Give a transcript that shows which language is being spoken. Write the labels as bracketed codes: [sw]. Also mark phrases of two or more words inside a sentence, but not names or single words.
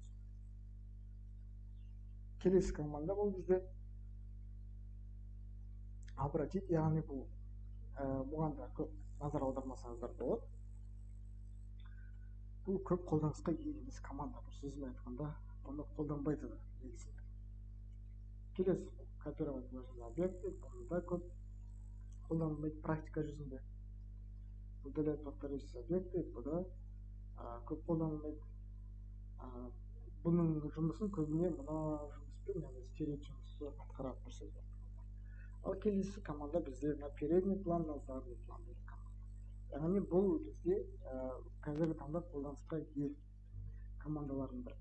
[kk] Келесі команда бұл бізде обратить, яғни бұл бұған да көп назар аудармасаңыздар болады. Бұл көп қолданысқа ие емес команда, бір сөзбен айтқанда, бұны қолданбайды да негізінде. Келесі [ru] копировать объекты, [kk] бұны да көп қолданылмайды практика жүзінде. [ru] Удалять повторяющиеся объекты, [kk] бұл да көп қолданылмайды. Бұның жұмысын көбіне мына жұмыспен, яғни стереть жұмысы атқарады, бір сөзбен. Ал келесі команда бізде [ru] передний план, задний план [kk] деген команда. Яғни бұл бізде қазіргі таңда қолданысқа ие командалардың бірі.